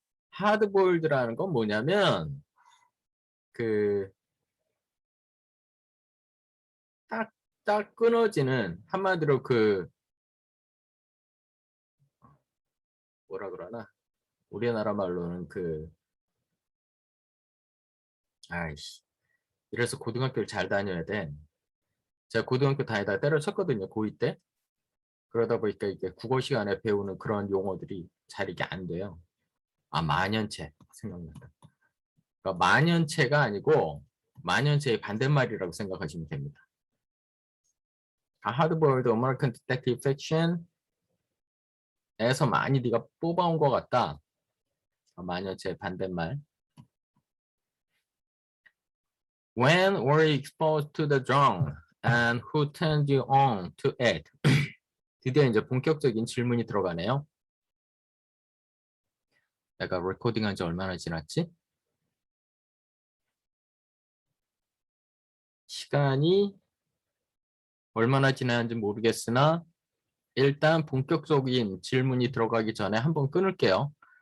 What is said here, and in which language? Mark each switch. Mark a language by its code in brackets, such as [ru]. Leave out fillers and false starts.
[ko] 하드보일드라는 건 뭐냐면 딱 끊어지는 한마디로 뭐라 그러나 우리나라 말로는 아이씨 이래서 고등학교를 잘 다녀야 돼. 제가 고등학교 다니다 때려쳤거든요. 고2 때. 그러다 보니까 이게 국어 시간에 배우는 그런 용어들이 잘 이게 안 돼요. 아, 만연체 생각난다. 그러니까 만연체가 아니고 만연체의 반대말이라고 생각하시면 됩니다. 하드보일드 아메리칸 디텍티브 픽션에서 많이 네가 뽑아온 것 같다. 만연체의 반대말. [en] When were you exposed to the genre and who turned you on to it? [ko] 드디어 이제 본격적인 질문이 들어가네요. 내가 레코딩한 지 얼마나 지났지? 시간이 얼마나 지났는지 모르겠으나 일단 본격적인 질문이 들어가기 전에 한번 끊을게요.